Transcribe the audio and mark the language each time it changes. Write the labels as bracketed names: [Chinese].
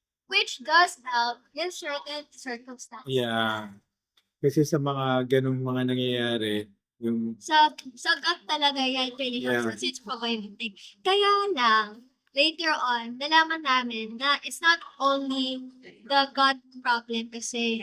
[English] Which does help in certain circumstances. Yeah. [Filipino] Kasi sa mga ganung mga nangyayari, yung Sa gut talaga yan, really helps Yeah. [English] kasi it's probiotic. [Filipino] Kaya lang, later on, nalaman namin na [English] it's not only the gut problem [Filipino] kasi.